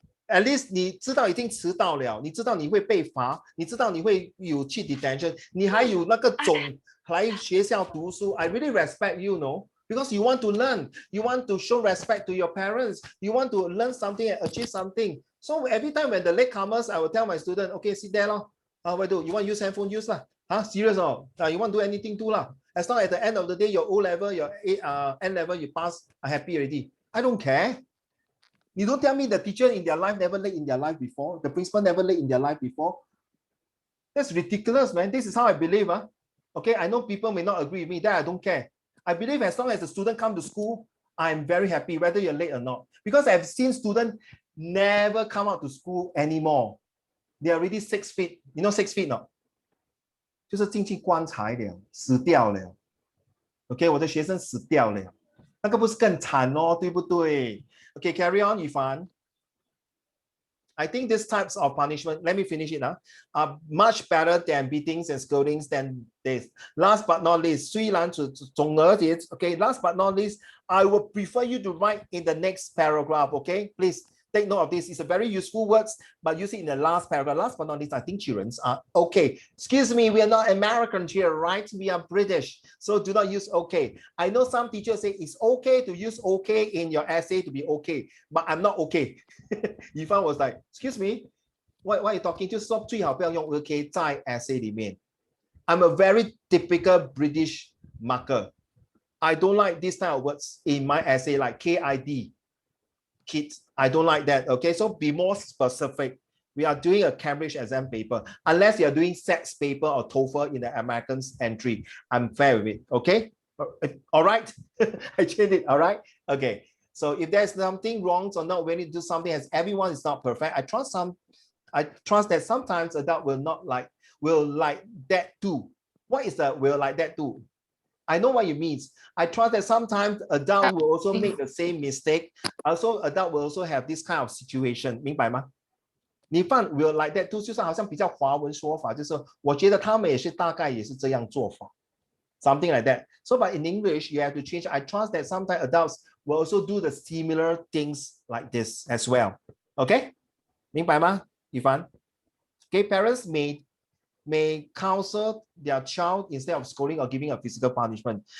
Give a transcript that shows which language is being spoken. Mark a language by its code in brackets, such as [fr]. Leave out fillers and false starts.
[zh] At least 你知道已经迟到了，你知道你会被罚，你知道你会有去 detention， 你还有那个种来学校读书。 [en] I really respect you, no? Because you want to learn, you want to show respect to your parents, you want to learn something and achieve something. So every time when the latecomers, I will tell my student, okay, sit there lah. What do you want to use handphone? Use lah. Serious or you want to do anything too lah? As long as at the end of the day, your O level, your N level, you pass, I'm happy already. I don't care. You don't tell me the teacher in their life never late in their life before. The principal never late in their life before. That's ridiculous, man. This is how I believe. Okay, I know people may not agree with me. That I don't care. I believe as long as the student come to school, I'm very happy whether you're late or not. Because I've seen students never come out to school anymore. They are already 6 feet. You know 6 feet no? [zh] 就是进去棺材了，死掉了。Okay, 我的学生死掉了，那个不是更惨哦，对不对？ [en] Okay, carry on, Ifan. I think these types of punishment, let me finish it now, are much better than beatings and scoldings than this. Last but not least, [zh] 虽然总而言之, [en] okay, last but not least, I would prefer you to write in the next paragraph, okay? Please take note of this. It's a very useful words, but use it in the last paragraph. Last but not least, I think children are okay. Excuse me, we are not Americans here, right? We are British, so do not use okay. I know some teachers say it's okay to use okay in your essay to be okay, but I'm not okay. Ifan was like, excuse me, what are you talking? [zh] 就是说最好不要用 okay 在 essay 里面. [en] I'm a very typical British marker. I don't like this type of words in my essay, like KID. Kids, I don't like that. Okay, so be more specific. we are doing a Cambridge exam paper. Unless you're doing SATs paper or TOEFL in the Americans entry, I'm fair with it, okay? All right, I changed it, all right? Okay, so if there's something wrong or not willing to do something, as everyone is not perfect, I trust that sometimes adult will like that too. What is the will like that too? I know what it means. I trust that sometimes adult will also make the same mistake. Also, adult will also have this kind of situation. [zh] 明白吗？你放 [en] will like that too， [zh] 就是好像比较华文说法，就是我觉得他们也是大概也是这样做法。 [en] Something like that. So, but in English, you have to change. I trust that sometimes adults will also do the similar things like this as well. [zh] Okay? 明白吗？ [en] 一凡 Okay, parents may counsel their child instead of scolding or giving a physical punishment.